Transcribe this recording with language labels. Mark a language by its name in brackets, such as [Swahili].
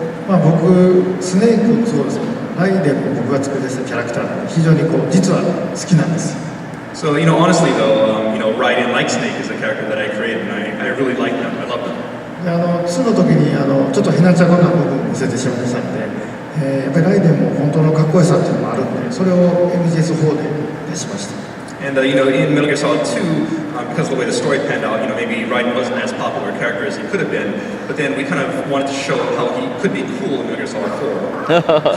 [Japanese] 僕スネークもそうですけど、ライデンも僕が作り出したキャラクターなので非常に実は好きなんです。 [English] So honestly though, Raiden like Snake is a character that I created, and I really like them. I love them. [Japanese] で2の時にちょっとへなちゃこな部分を見せてしまいましたので、やっぱりライデンも本当のかっこよさっていうのもあるんで、それを MGS4 で出しました。 [English] And in Metal Gear Solid 2, because of the way the story panned out, maybe Raiden wasn't as popular a character as he could have been, but then we kind of wanted to show how he could be cool in Metal Gear Solid 4.